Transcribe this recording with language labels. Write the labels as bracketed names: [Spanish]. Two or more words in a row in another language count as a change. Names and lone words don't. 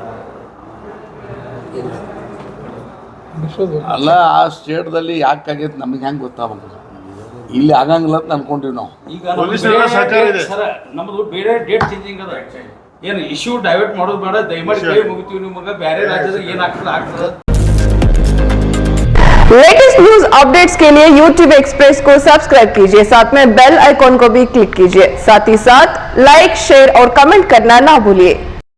[Kannada] ಅಲ್ಲ, ಆ ಸ್ಟೇಟ್ದಲ್ಲಿ ಯಾಕಾಗೈತೆ ನಮಗೆ ಹೆಂಗೆ ಗೊತ್ತಾಗಬೇಕು, ಇಲ್ಲಿ ಆಗಂಗಿಲ್ಲ ಅಂತ ಅನ್ಕೊಂಡಿವಿ ನಾವು. ಈಗ ಪೊಲೀಸರ ಸಹಕಾರ ಇದೆ ಸರ್, ನಮ್ಮದು ಬೇರೆ [English] date changing [Kannada] ಅದ. ಏನು [English] issue divert [Kannada] ಮಾಡೋದು ಬೇಡ, ದಯಮಾಡಿ ಕೈ ಮುಗಿತೀವಿ ನಿಮಗೆ. ಬೇರೆ ರಾಜ್ಯದಾಗ ಏನಾಗ್ತದೆ ಆಗ್ತದೆ. [English] latest news updates [Hindi] के लिए YouTube एक्सप्रेस को सब्सक्राइब कीजिए, साथ में [English] bell icon [Hindi] को भी क्लिक कीजिए। साथ ही साथ [English] like, share [Hindi] और कमेंट करना ना भूलिए।